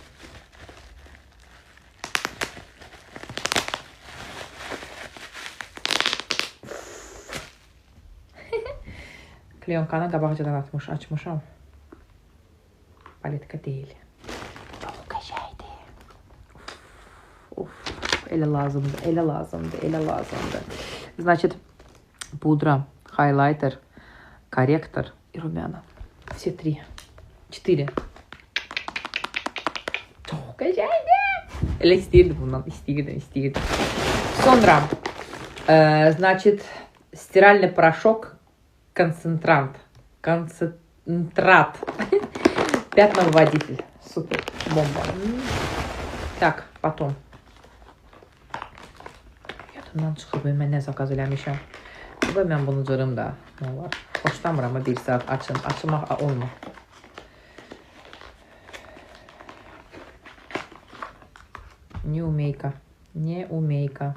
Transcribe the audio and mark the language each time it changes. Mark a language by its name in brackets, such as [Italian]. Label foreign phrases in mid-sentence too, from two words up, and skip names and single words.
[Azerbaijani] Kliyonkanı qabaqcadan açmışam. Paletka deyil. Çox qəşəngdir. Elə lazımdır. [Russian] Значит, пудра, хайлайтер, корректор и румяна. Все 4. [Azerbaijani] Çox qəşəngdir. Elə istəyirdim bundan. İstəyirdim. Sonra, [Russian] значит, стиральный порошок, концентрат. Пятновыводитель. Супер. Бомба. Так, потом. [Azerbaijani] Yadımdan çıxıb, mən nə zakaz eləmişəm. Və mən bunu cırım da. Nə var? Xoşlamıram ama 1 saat açmaq olmur. [Russian] Не умейка.